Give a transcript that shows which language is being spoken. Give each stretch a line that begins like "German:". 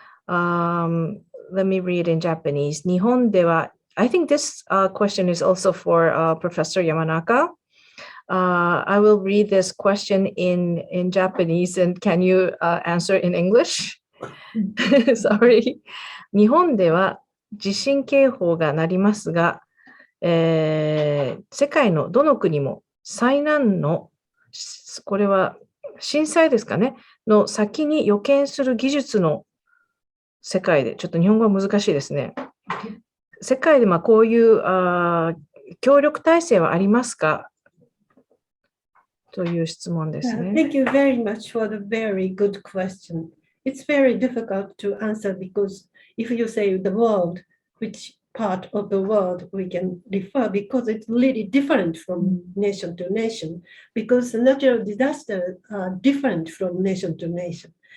English: Let me read in Japanese. 日本では I think this question is also for Professor Yamanaka. I will read this question in Japanese, and can you answer in English? Sorry.
Japanese: 日本では地震警報が鳴りますが、世界のどの国も災難の、これは震災ですかね、の先に予見する技術の世界で、ちょっと日本語は難しいですね。世界でこういう協力体制はありますかという質問ですね。
English: Thank you very much for the very good question. It's very difficult to answer because if you say the world, which part of the world we can refer, because it's really different from nation to nation, because natural disasters are different from nation to nation.